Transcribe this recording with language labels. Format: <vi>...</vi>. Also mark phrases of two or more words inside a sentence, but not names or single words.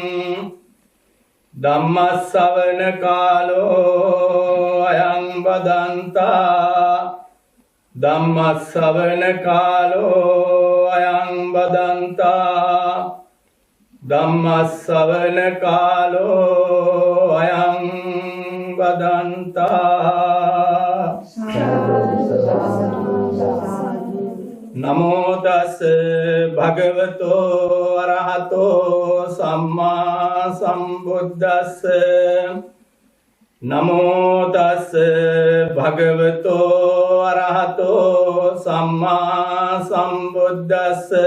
<pi>ධම්මස්සවන කාලෝ අයං බදන්තා ධම්මස්සවන කාලෝ අයං බදන්තා ධම්මස්සවන කාලෝ අයං බදන්තා. නමෝ තස් භගවතෝ අරහතෝ සම්මා සම්බුද්දස්ස. නමෝ තස් භගවතෝ අරහතෝ සම්මා සම්බුද්දස්ස.</pi>